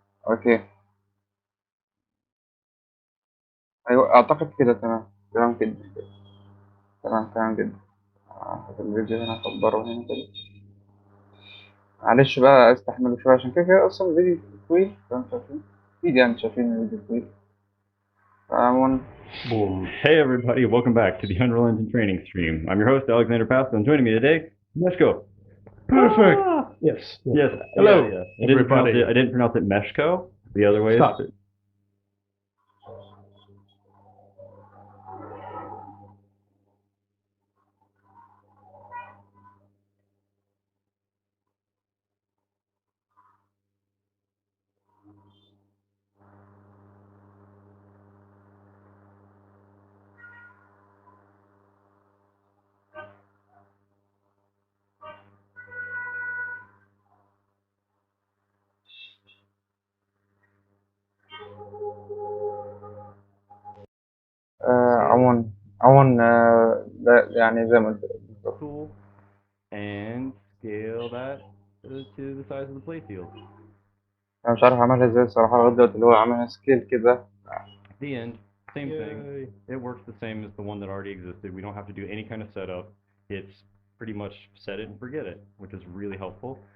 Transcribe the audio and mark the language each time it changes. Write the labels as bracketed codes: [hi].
[ar] أوكي، أيوة أعتقد كده تمام. تمام كده. تمام تمام جدا. هاخد الفيديو هنا، أكبره هنا كده. معلش بقى استحملوا شوية عشان كده كده أصلا الفيديو طويل، زي ما انتوا شايفين. أكيد يعني شايفين الفيديو طويل. فعموما [en] Boom. Hey everybody, welcome back to the Unreal Engine training stream. I'm your host, Alexander Pascal, and joining me today, Meshko. Perfect. Ah! Yes. Yes, Hello, yeah. everybody. I didn't pronounce it Meshko. The other way is Stop. [ar] عموما عموما يعني زي ما قلت لك بالظبط. [en] tool and scale that to the size of the playfield. [ar] أنا مش عارف أعملها إزاي الصراحة لغاية دلوقتي، اللي هو عاملها سكيل كده. [en] At the end, same thing. It works the same as the one that already existed. We don't have to do any kind of setup. It's pretty much set it and forget it, which is really helpful.